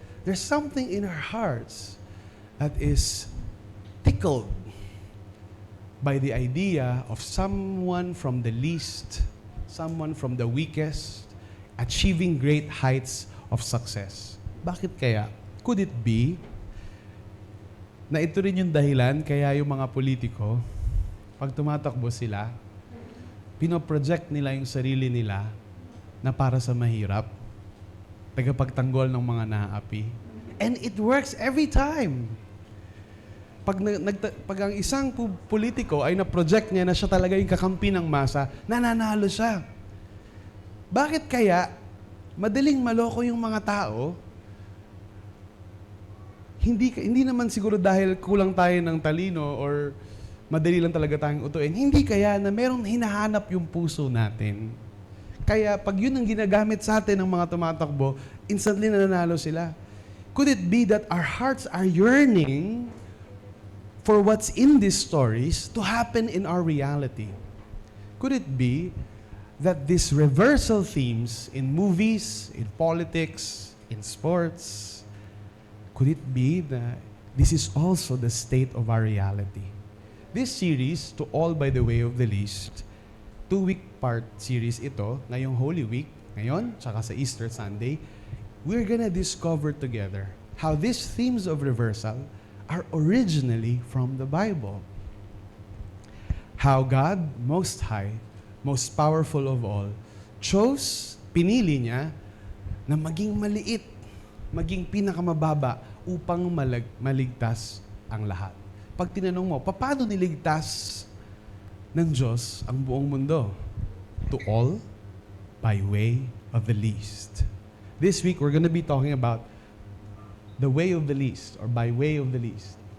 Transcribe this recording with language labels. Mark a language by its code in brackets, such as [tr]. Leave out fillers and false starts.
[en] There's something in our hearts that is tickled by the idea of someone from the least, someone from the weakest, achieving great heights of success. [tl] Bakit kaya? [en] Could it be [tl] na ito rin yung dahilan kaya yung mga politiko, pag tumatakbo sila, pinoproject nila yung sarili nila na para sa mahirap, tagapagtanggol ng mga naaapi. [en] And it works every time. [tl] Pag ang isang politiko ay na-project niya na siya talaga yung kakampi ng masa, nananalo siya. Bakit kaya madaling maloko yung mga tao? Hindi naman siguro dahil kulang tayo ng talino or madali lang talaga tayong utuin. Hindi kaya na merong hinahanap yung puso natin. Kaya pag yun ang ginagamit sa atin ng mga tumatakbo, instantly nananalo sila. [en] Could it be that our hearts are yearning for what's in these stories to happen in our reality? Could it be that these reversal themes in movies, in politics, in sports, could it be that this is also the state of our reality? This series, To All by the Way of the Least, 2-week part series [tl] ito, ngayong Holy Week, ngayon, tsaka sa Easter Sunday, [en] we're gonna discover together how these themes of reversal are originally from the Bible. How God, Most High, Most Powerful of All, [tl] pinili niya na maging maliit, maging pinakamababa upang maligtas ang lahat. Pag tinanong mo, paano niligtas ng Diyos ang buong mundo? [en] To all by way of the least. This week, we're gonna be talking about the way of the least, or by way of the least.